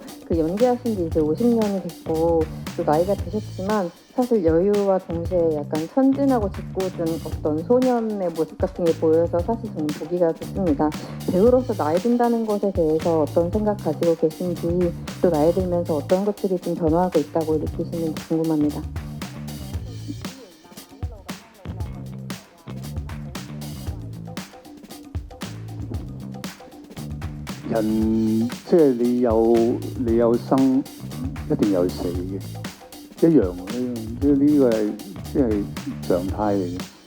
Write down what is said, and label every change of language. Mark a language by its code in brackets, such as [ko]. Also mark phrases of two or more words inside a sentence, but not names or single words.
[ko] 그 연기하신 지 이제 50년이 됐고 또 나이가 드셨지만 사실 여유와 동시에 약간 천진하고 짓궂은 어떤 소년의 모습 같은 게 보여서 사실 저는 보기가 좋습니다. 배우로서 나이 든다는 것에 대해서 어떤 생각 가지고 계신지 또 나이 들면서 어떤 것들이 좀 변화하고 있다고 느끼시는지 궁금합니다. [yue] 人即係你有生，一定有死嘅，一樣嘅，即係呢個係即係常態嚟嘅。